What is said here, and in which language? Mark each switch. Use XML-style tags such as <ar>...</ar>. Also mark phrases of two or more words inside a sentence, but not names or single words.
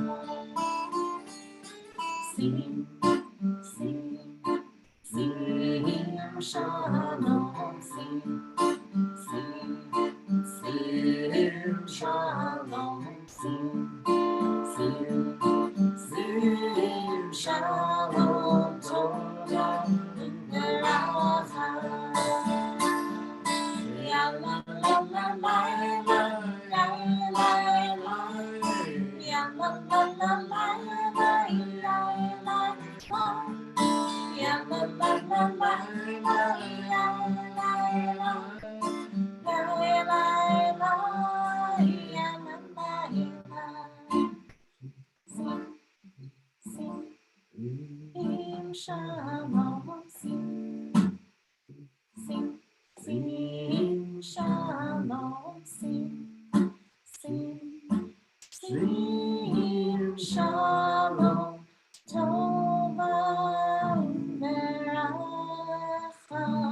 <en>Sing, sing, sing, shalom, sing, sing, sing, shalom, sing, sing, sing,</en> <he>שלום, תורה וברכה. Ya la la la la la, ya la la, ya la la la la la, ya la la, ya la la la la la, ya la la.</he> <en>Shalom, sing, sing, sing, shalom, sing, sing, sing,</en> <he>שלום, תורה וברכה.</he>